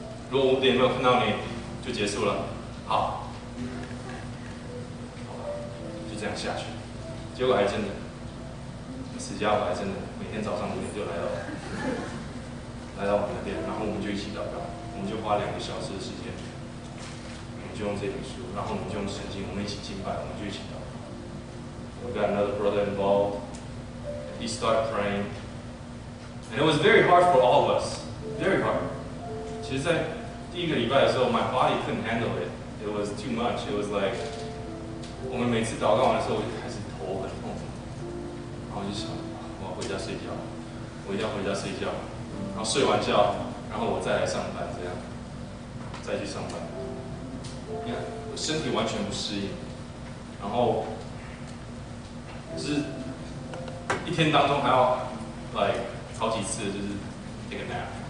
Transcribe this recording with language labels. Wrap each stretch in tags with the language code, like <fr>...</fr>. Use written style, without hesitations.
<zh>如果5点没有看到你，就结束了。好，好吧，就这样下去。结果还真的，死家伙还真的每天早上5点就来到我们那边，然后我们就一起祷告，我们就花2个小时的时间，我们就用这本书，然后我们就用圣经，我们一起敬拜，我们就一起祷告。</zh> <en>We got another brother involved. He started praying, and it was very hard for all of us. Very hard.</en> <zh>其实，在第1个礼拜的时候 ，</zh> <en>my body couldn't handle it.</en> <zh>It was too much.</zh> <en>It was like</en> <zh>我们每次祷告完的时候，我就开始头很痛，然后我就想，我要回家睡觉，我一定要回家睡觉，然后睡完觉，然后我再来上班，这样，再去上班。你看，我身体完全不适应，然后就是一天当中还要好几次，就是</zh> <en>take a nap。</en>